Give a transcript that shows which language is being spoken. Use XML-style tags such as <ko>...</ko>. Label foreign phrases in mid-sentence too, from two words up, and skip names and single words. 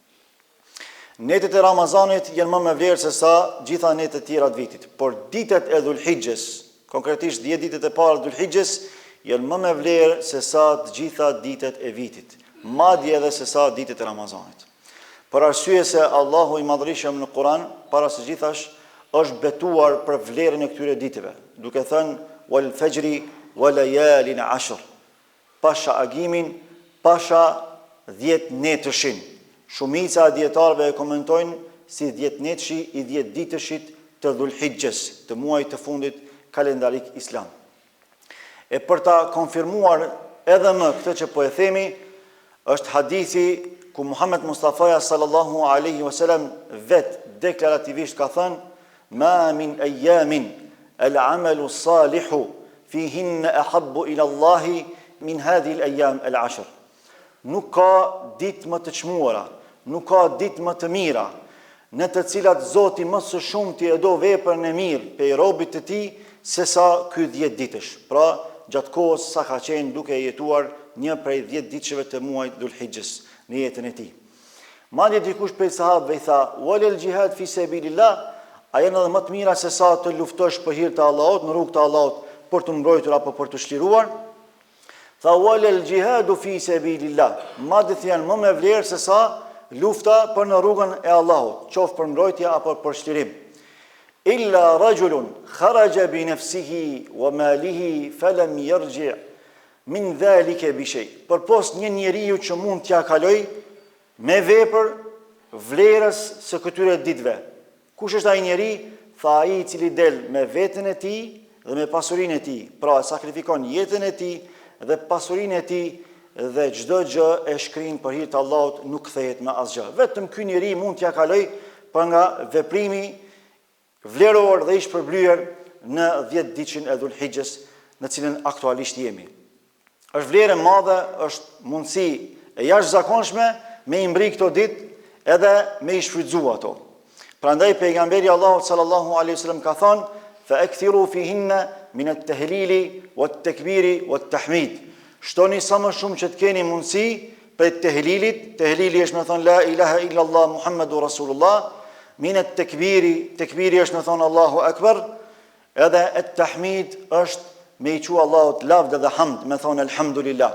<sq>Netët e Ramazanit janë më me vlerë se sa gjitha netët tjera të vitit, por ditët e Dhulhijhes, konkretisht 10 ditët e parë të Dhulhijhes, janë më me vlerë se sa të gjitha ditët e vitit, madje edhe se sa ditët e Ramazanit. Për arsye se Allahu i Madhërisëm në Kur'an, para së gjithash, është betuar për vlerën e këtyre ditëve, duke thënë</sq> <ar>والفجر وليال عشر,</ar> <sq>pasha agimin, pasha 10 netëshin. Shumica e dietarëve e komentojnë si 10 netëshi i 10 ditëshit të Dhulhijhes, të muajit të fundit kalendarik islam. E për ta konfirmuar edhe më këtë që po e themi, është hadithi ku Muhammed Mustafaja</sq> <ar>صلى الله عليه وسلم</ar> <sq>vetë deklarativisht ka thënë:</sq> <ar>ما من أيام العمل الصالح فيهن أحب إلى الله من هذه الأيام العشر.</ar> <sq>Nuk ka ditë më të çmuara, nuk ka ditë më të mira, në të cilat Zoti më së shumti e do veprën e mirë pe robit të tij se sa ky 10 ditësh. Pra, gjatë kohës sa ka qenë duke jetuar një prej 10 ditëshve të muajit Dhulhijhes në jetën e tij. Madje dikush prej sahabëve i tha:</sq> <ar>"ولا الجهاد في سبيل الله",</ar> <sq>a janë edhe më të mira se sa të luftosh për hir të Allahut, në rrugt të Allahut, për të mbrojtur apo për të çliruar? Tha:</sq> <ar>"ولا الجهاد في سبيل الله",</ar> <sq>madje janë më me vlerë se sa lufta për në rrugën e Allahut, qoftë për mbrojtje apo për çlirim.</sq> <ar>إلا رجل خرج بنفسه وماله فلم يرجع من ذلك بشيء.</ar> <sq>Përpos një njeriu që mund t'ja kaloj me vepër vlerës së këtyre ditëve. Kush është ai njeri? Tha: ai i cili del me veten e tij dhe me pasurinë e tij, pra sakrifikon jetën e tij dhe pasurinë e tij dhe çdo gjë e shkrin për hir të Allahut, nuk kthehet me asgjë. Vetëm ky njeri mund t'ja kaloj për nga veprimi vleror dhe i shpërblyer në 10 ditëshin e Dhulhijhes në cilën aktualisht jemi. Është vlerë e madhe, është mundësi e jashtëzakonshme me i mbri këto ditë edhe me i shfrytëzu ato. Prandaj pejgamberi Allahut</sq> <ar>صلى الله عليه وسلم</ar> <sq>ka thënë:</sq> <ar>"فأكثروا فيهن من التهليل والتكبير والتحميد."</ar> <sq>Shtoni sa më shumë që të keni mundësi për tehlili është me thonë</sq> <ar>لا إله إلا الله محمد رسول الله,</ar> <sq>minet tekbiri është me thonë</sq> <ar>الله أكبر,</ar> <sq>edhe</sq> <ar>التحميد</ar> <sq>është me i qua Allahut lavd dhe hamd, me thonë elhamdulillah.</sq>